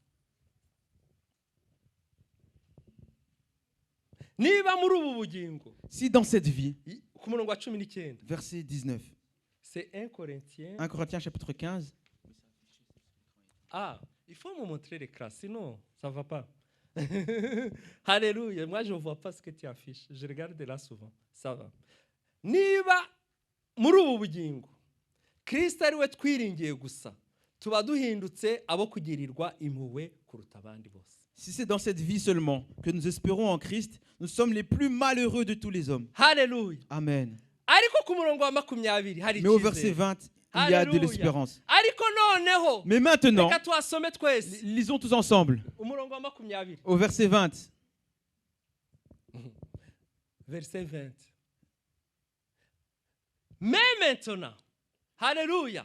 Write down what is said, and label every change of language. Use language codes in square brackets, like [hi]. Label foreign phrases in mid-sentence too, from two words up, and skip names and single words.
[fr] Si dans cette vie, verset 19, c'est 1 Corinthiens chapitre 15. Ah, il faut me montrer l'écran, sinon ça ne va pas. Alléluia. Moi, je ne vois pas ce que tu affiches. Je regarde là souvent. Ça va. [rw] Niba muri ubu bugingo Kristo ari we twiringiye gusa tuba duhindutse abo kugirirwa impuhwe kuruta abandi bose. [fr] Si c'est dans cette vie seulement que nous espérons en Christ, nous sommes les plus malheureux de tous les hommes. Alléluia. Amen. [rw] Ariko ku murongo wa 20 hari [fr] mais au verset 20, il y a de l'espérance. Mais maintenant, lisons tous ensemble. Au verset 20. verset 20. Mais maintenant, alléluia.